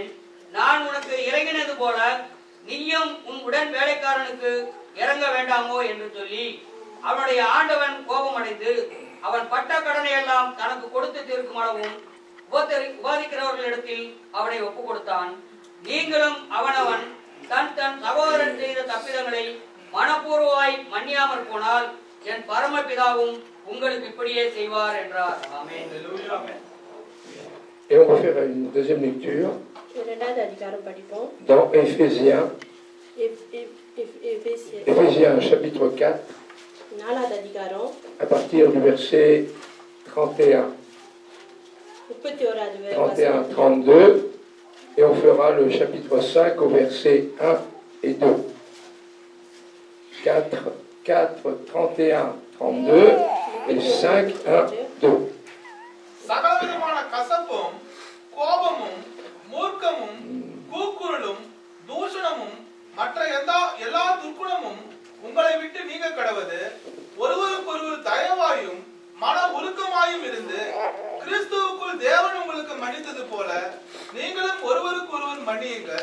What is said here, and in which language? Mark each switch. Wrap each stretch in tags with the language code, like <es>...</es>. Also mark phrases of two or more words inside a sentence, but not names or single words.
<ta>நான் உனக்கு இறங்கினது போல நீயும் உன் உடன் வேலைக்காரனுக்கு இறங்க வேண்டாமோ என்று சொல்லி அவனுடைய ஆண்டவன் கோபமடைந்து அவன் பட்ட கடனை எல்லாம் தனக்கு கொடுத்து தீர்க்கும் அளவும் உபாதிக்கிறவர்களிடத்தில் அவனை ஒப்பு கொடுத்தான். நீங்களும் அவனவன் தன் தன் சகோதரன் செய்த தப்பிதங்களை மனப்பூர்வமாய் மன்னியாமற் போனால் என் பரமபிதாவும் உங்களுக்கு இப்படியே செய்வார் என்றார். ஆமென்.</ta> <fr>Et on va faire une deuxième lecture dans Éphésiens, chapitre 4, à partir du verset 31, 32, et on fera le chapitre 5 au verset 1 et 2. 4, 31, 32, et 5, 1, 2.</fr> <ta>சகலவிதமான கசப்பும் கோபமும் மூர்க்கமும் கூக்குரலும் தூஷணமும் மற்ற எல்லா துர்க்குணமும் உங்களை விட்டு நீங்க கடவது. ஒருவருக்கொருவர் தயவாயும் மன உருக்கமாயும் இருந்து கிறிஸ்துவுக்குள் தேவன் உங்களுக்கு மன்னித்தது போல நீங்களும் ஒருவருக்கொருவர் மன்னியுங்கள்.</ta>